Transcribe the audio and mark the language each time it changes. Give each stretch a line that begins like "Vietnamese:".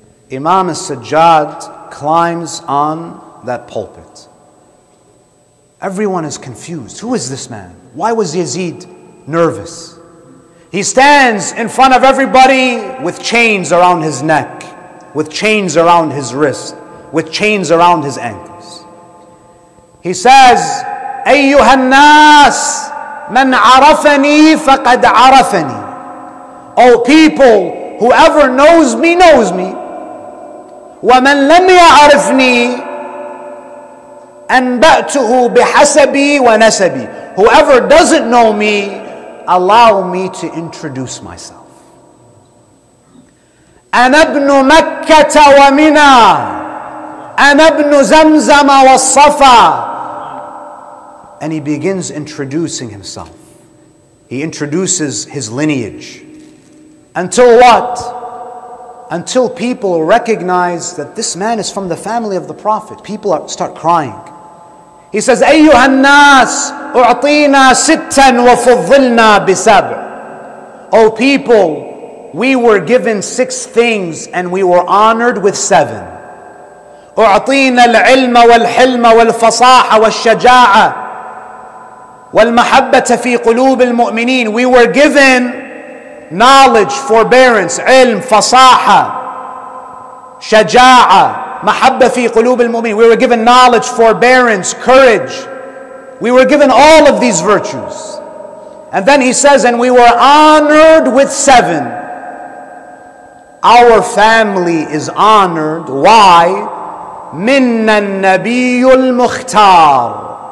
English: Imam al-Sajjad climbs on that pulpit. Everyone is confused. Who is this man? Why was Yazid nervous? He stands in front of everybody with chains around his neck, with chains around his wrist, with chains around his ankles. He says,
Arabic: أيها الناس من عرفني فقد عرفني.
English: O people, whoever knows me knows me.
Arabic: ومن لم يعرفني أنبأته بحسبي ونسبي.
English: Whoever doesn't know me, allow me to introduce myself.
Arabic: أنا ابن مكة ومنى أنا ابن زمزم والصفا.
English: And he begins introducing himself. He introduces his lineage. Until what? Until people recognize that this man is from the family of the Prophet. People start crying. He says,
Arabic: أيها الناس أعطينا ستا وفضلنا بسبع.
English: O people, we were given 6 things and we were honored with 7.
Arabic: أعطينا العلم والحلم والفصاحة والشجاعة والمحبة في قلوب المؤمنين.
English: We were given knowledge, forbearance,
Arabic: علم, فصاحة, شجاعة, محبة في قلوب المؤمنين. We were given knowledge, forbearance, courage. We were given all of these virtues. And then he says, and we were honored with 7. Our family is honored. Why? منا النبي المختار.